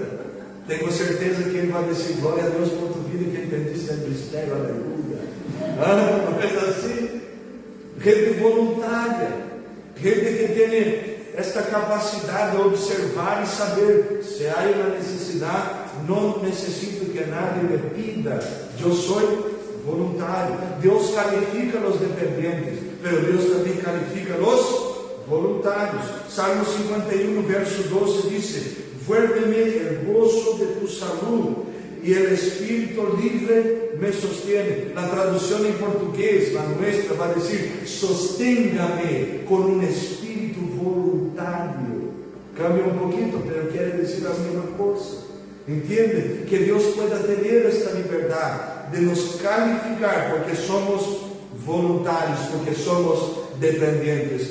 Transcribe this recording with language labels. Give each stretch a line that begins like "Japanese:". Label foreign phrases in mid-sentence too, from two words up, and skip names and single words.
Portuguese: Tenho certeza que ele vai dizer: glória a Deus por tua vida, que entendiste o mistério, aleluia. Não é assim? Gente voluntária, gente que tem esta capacidade de observar e saber se há uma necessidade. Não necessito
Spanish: que nadie me pida,
Portuguese: eu sou voluntário. Deus califica os dependentes, mas Deus também califica os voluntários. Salmo 51, verso 12 diz:
Spanish: vuélveme el gozo de tu salud e el
Portuguese: espírito livre
Spanish: me sostiene.
Portuguese: Na tradução em português, na nuestra, vai dizer: sosténgame com um espírito voluntário. Cambia um pouquinho, mas quer dizer a mesma coisa. Entende? Que Deus pueda ter esta liberdade de nos calificar, porque somos voluntários, porque somos dependentes.